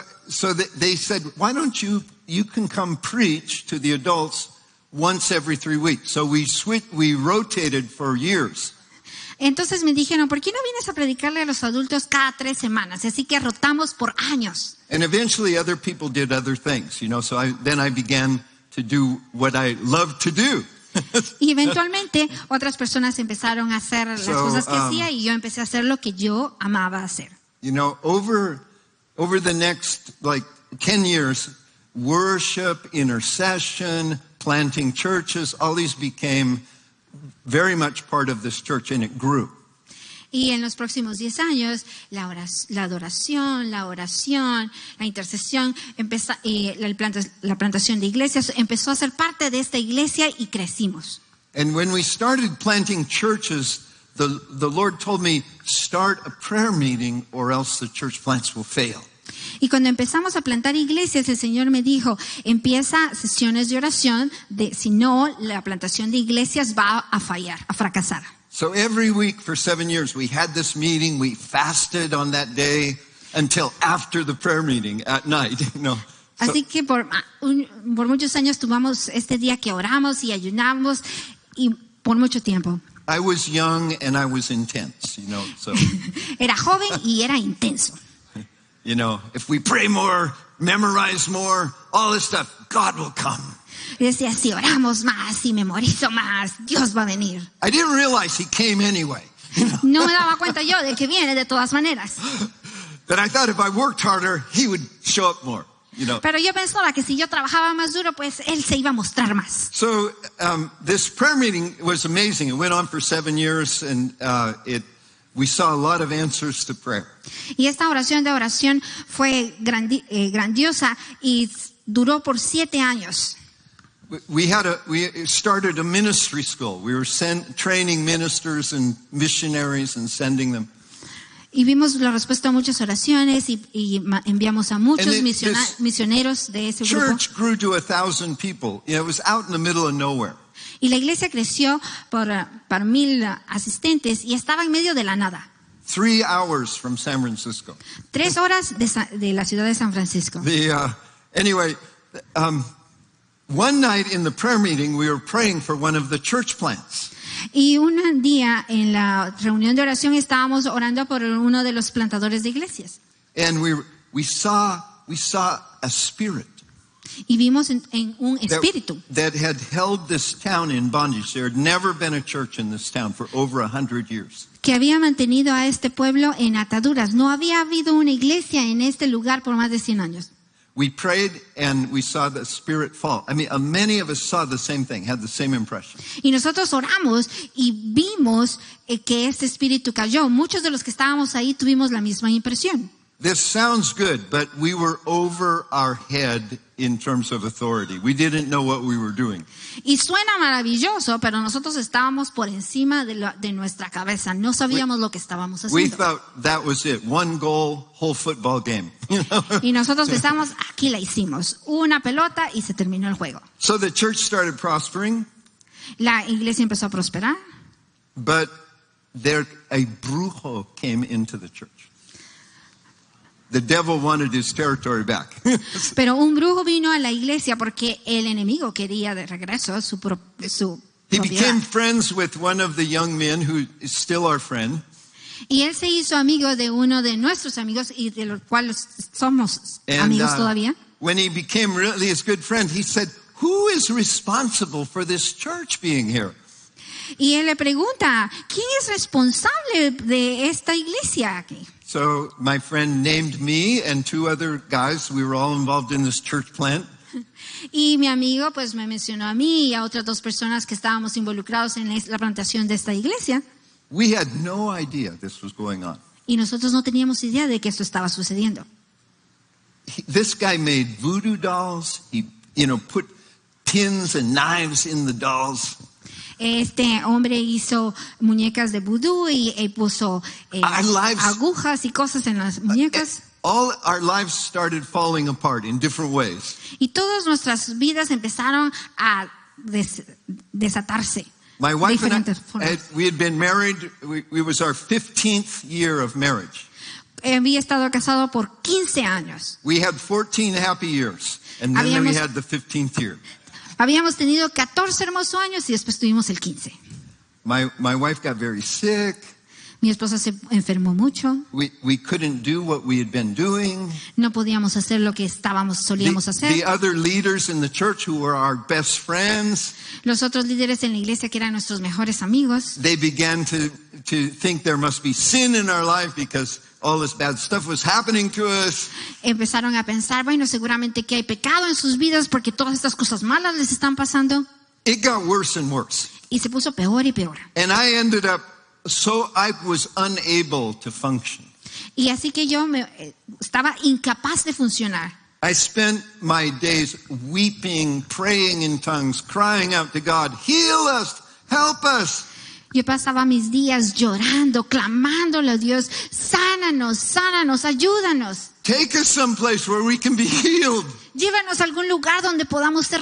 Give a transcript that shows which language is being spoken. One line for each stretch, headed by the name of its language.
English: So they said, why don't you can come preach to the adults once every 3 weeks. So we rotated for years.
Spanish: Entonces me dijeron, ¿por qué no vienes a predicarle a los adultos cada 3 semanas? Así que rotamos por años.
English: And eventually other people did other things, you know, so then I began to do what I love to do.
Spanish: Y eventualmente otras personas empezaron a hacer las cosas que hacía y yo empecé a hacer lo que yo amaba hacer.
English: You know, over the next like 10 years, worship, intercession, planting churches, all these became very much part of this church, and it grew.
Spanish: Y en los próximos 10 años, la adoración, la oración, la intercesión, la plantación de iglesias empezó a ser parte de esta iglesia y crecimos.
English: And when we started planting churches, the Lord told me, start a prayer meeting or else the church plants will fail.
Spanish: Y cuando empezamos a plantar iglesias, el Señor me dijo, empieza sesiones de oración, si no, la plantación de iglesias va a fallar, a fracasar.
English: So every week for 7 years, we had this meeting. We fasted on that day until after the prayer meeting at night. You know.
Spanish: Así que por muchos años tuvimos este día que oramos y ayunamos y por mucho tiempo.
English: I was young and I was intense, you know. So,
Spanish: Era joven y era intenso.
English: you know, if we pray more, memorize more, all this stuff, God will come.
Spanish: Y decía, si oramos más, si memorizo más, Dios va a venir.
English: I didn't realize he came anyway.
Spanish: No me daba cuenta yo de que viene de todas maneras.
English: But I thought if I worked harder, he would show up more, you know.
Spanish: Pero yo pensaba que si yo trabajaba más duro, pues Él se iba a mostrar más.
English: So this prayer meeting was amazing. It went on for 7 years, and we saw a lot of answers to prayer.
Spanish: Y esta oración fue grandiosa y duró por 7 años.
English: We started a ministry school. We were training ministers and missionaries and sending them.
Spanish: Y vimos la respuesta a muchas oraciones y enviamos a muchos
English: And this
Spanish: misioneros de ese grupo.
English: Church grew to 1,000 people. You know, it was out in the middle of nowhere.
Spanish: Y la iglesia creció por 1,000 asistentes y estaba en medio de la nada.
English: 3 hours from San Francisco.
Spanish: 3 horas de la ciudad de San Francisco.
English: Anyway, one night in the prayer meeting, we were praying for one of the church plants.
Spanish: Y un día en la reunión de oración estábamos orando por uno de los plantadores de iglesias.
English: And we saw a spirit
Spanish: Y vimos en un espíritu
English: that had held this town in bondage. There had never been a church in this town for over 100 years.
Spanish: que había mantenido a este pueblo en ataduras. No había habido una iglesia en este lugar por más de 100 años.
English: We prayed and we saw the spirit fall. I mean, many of us saw the same thing, had the same impression.
Spanish: Y nosotros oramos y vimos que este espíritu cayó. Muchos de los que estábamos ahí tuvimos la misma impresión.
English: This sounds good, but we were over our head in terms of authority. We didn't know what we were doing.
Spanish: Y suena maravilloso, pero nosotros estábamos por encima de nuestra cabeza. No sabíamos lo que estábamos
English: We
Spanish: haciendo.
English: thought that was it. One goal, whole football game.
Spanish: Y nosotros pensamos, aquí la hicimos. Una pelota y se terminó el juego.
English: So the church started prospering,
Spanish: La iglesia empezó a prosperar,
English: but a brujo came into the church. The devil wanted his territory back.
Spanish: pero un brujo vino a la iglesia porque el enemigo quería de regreso su
English: He
Spanish: propiedad.
English: became friends with one of the young men who is still our friend.
Spanish: Y él se hizo amigo de uno de nuestros amigos y de los cuales somos
English: And
Spanish: amigos todavía.
English: when he became really his good friend, he said, "Who is responsible for this church being here?"
Spanish: Y él le pregunta, ¿quién es responsable de esta iglesia aquí?
English: So my friend named me and two other guys. We were all involved in this church plant.
Spanish: Y mi amigo pues me mencionó a mí y a otras dos personas que estábamos involucrados en la plantación de esta iglesia.
English: We had no idea this was going on.
Spanish: Y nosotros no teníamos idea de que esto estaba sucediendo.
English: This guy made voodoo dolls. He, put pins and knives in the dolls.
Spanish: Este hombre hizo muñecas de vudú y puso
English: Our lives-
Spanish: agujas y cosas en las muñecas.
English: All our lives started falling apart in different ways.
Spanish: Y todas nuestras vidas empezaron a desatarse.
English: My
Spanish: de
English: wife and
Spanish: diferentes formas.
English: we had been married. We was our 15th year of marriage.
Spanish: Había estado casado por 15 años.
English: We had 14 happy years, and then we
Spanish: Habíamos-
English: had the 15th year.
Spanish: Habíamos tenido 14 hermosos años y después tuvimos el 15.
English: My wife got very sick.
Spanish: Mi esposa se enfermó mucho.
English: We couldn't do what we had been doing.
Spanish: No podíamos hacer lo que solíamos
English: The
Spanish: hacer.
English: other leaders in the church who were our best friends,
Spanish: Los otros líderes en la iglesia que eran nuestros mejores amigos
English: they began to think there must be sin in our life because all this bad stuff was happening to us.
Spanish: empezaron a pensar, bueno, seguramente que hay pecado en sus vidas porque todas estas cosas malas les están pasando.
English: It got worse and worse.
Spanish: Y se puso peor y peor.
English: And I ended up, I was unable to function.
Spanish: Y así que yo estaba incapaz de funcionar.
English: I spent my days weeping, praying in tongues, crying out to God, heal us, help us.
Spanish: Yo pasaba mis días llorando, clamándole a Dios, sánanos, sánanos, ayúdanos.
English: Take us someplace where we can be healed.
Spanish: Llévanos a algún lugar donde podamos ser